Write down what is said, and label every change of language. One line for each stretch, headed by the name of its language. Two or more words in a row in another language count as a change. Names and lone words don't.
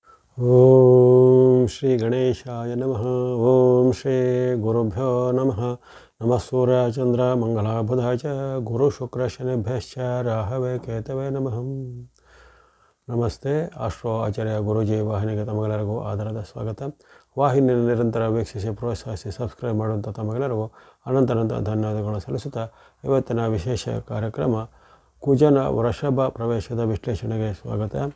Sanskrit: ओं श्री गणेशाय नमः. ओं श्री गुरुभ्यो नमः. नमः सूर्य चन्द्र मङ्गल बुध च गुरु शुक्र शनिभ्यश्च राहवे केतवे नमः.
Kannada: ನಮಸ್ತೆ. ಆಸ್ಟ್ರೋ ಆಚಾರ್ಯ ಗುರುಜಿ ವಾಹಿನಿಗೆ ತಮಗೆಲ್ಲರಿಗೂ ಆಧಾರದ ಸ್ವಾಗತ. ವಾಹಿನಿಯನ್ನು ನಿರಂತರ ವೀಕ್ಷಿಸಿ ಪ್ರೋತ್ಸಾಹಿಸಿ ಸಬ್ಸ್ಕ್ರೈಬ್ ಮಾಡುವಂಥ ತಮಗೆಲ್ಲರಿಗೂ ಅನಂತ ಧನ್ಯವಾದಗಳನ್ನು ಸಲ್ಲಿಸುತ್ತಾ ಇವತ್ತಿನ ವಿಶೇಷ ಕಾರ್ಯಕ್ರಮ ಕುಜನ ವೃಷಭ ಪ್ರವೇಶದ ವಿಶ್ಲೇಷಣೆಗೆ ಸ್ವಾಗತ.